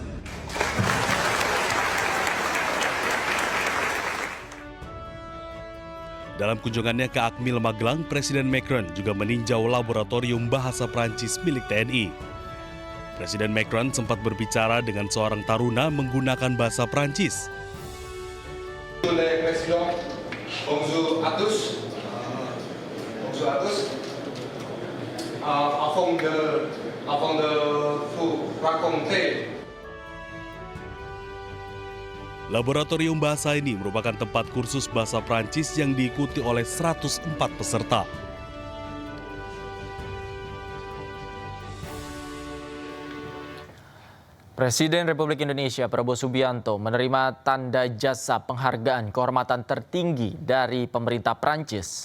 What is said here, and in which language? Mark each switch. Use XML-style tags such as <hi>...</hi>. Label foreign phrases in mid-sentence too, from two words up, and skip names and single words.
<id>Dalam kunjungannya ke Akmil Magelang, Presiden Macron juga meninjau laboratorium bahasa Prancis milik TNI. Presiden Macron sempat berbicara dengan seorang taruna menggunakan bahasa Prancis.</id> <fr>Bonjour à tous. Bonjour à tous. Avant de vous raconter.</fr> <id>Laboratorium bahasa ini merupakan tempat kursus bahasa Prancis yang diikuti oleh 104 peserta. Presiden Republik Indonesia Prabowo Subianto menerima tanda jasa penghargaan kehormatan tertinggi dari pemerintah Prancis.</id>